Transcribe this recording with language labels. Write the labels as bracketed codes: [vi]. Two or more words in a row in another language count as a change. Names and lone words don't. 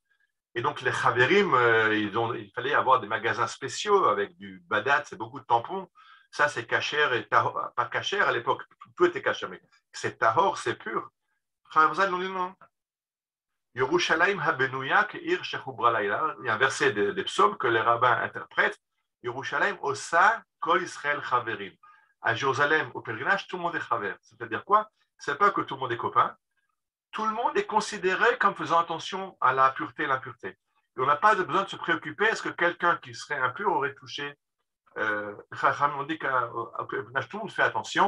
[fr] Et donc, les Chaverim, il fallait avoir des magasins spéciaux avec du badat, c'est beaucoup de tampons. Ça, c'est cachère et tahor. Pas cachère à l'époque, tout était cachère, mais c'est tahor, c'est pur. Chazal nous dit non. [he] ירושלים הבנויה כעיר שחוברה לילה. [fr] Il y a un verset des psaumes que les rabbins interprètent. [he] ירושלים עושה כל ישראל חברים. [fr] À Jérusalem, au pèlerinage, tout le monde est chaver. C'est-à-dire quoi? C'est pas que tout le monde est copain. Tout le monde est considéré comme faisant attention à la pureté et l'impureté. Et on n'a pas besoin de se préoccuper, est-ce que quelqu'un qui serait impur aurait touché on dit qu'au pèlerinage, tout le monde fait attention.